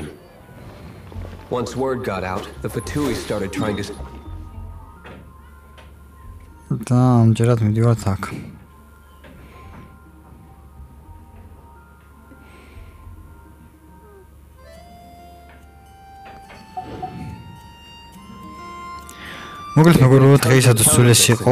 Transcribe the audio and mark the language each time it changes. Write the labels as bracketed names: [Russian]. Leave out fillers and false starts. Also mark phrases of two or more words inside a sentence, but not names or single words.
[English] Once word got out, the Fatui started trying to... [Georgian] და ამჯერად მივდივართ აქ. მოკლედ მეგობრებო, დღეისათვის სულ ეს იყო.